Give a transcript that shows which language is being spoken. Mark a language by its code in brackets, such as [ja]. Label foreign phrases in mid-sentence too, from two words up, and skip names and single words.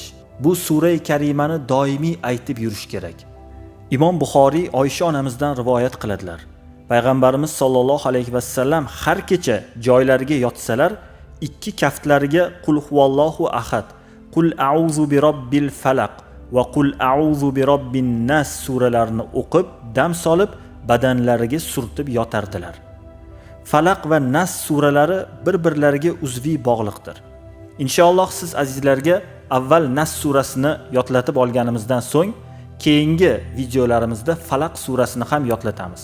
[uz] Bu sura-i karimani doimiy aytib yurish kerak. Imom Buxoriy Oysha onamizdan rivoyat qiladilar. Payg'ambarimiz [ar] صلى الله عليه وسلم [uz] har kecha joylariga yotsalar, ikki kaftlariga [ar] قل هو الله أحد, قل أعوذ برب الفلق [uz] va [ar] قل أعوذ برب الناس [uz] suralarini o'qib, dam solib, badanlariga surtib yotardilar. Falaq va Nas suralari bir-birlariga uzviy bog'liqdir. Inshaalloh siz azizlarga avval Nas surasini yodlatib olganimizdan so'ng, keyingi videolarimizda Falaq surasini ham yodlatamiz.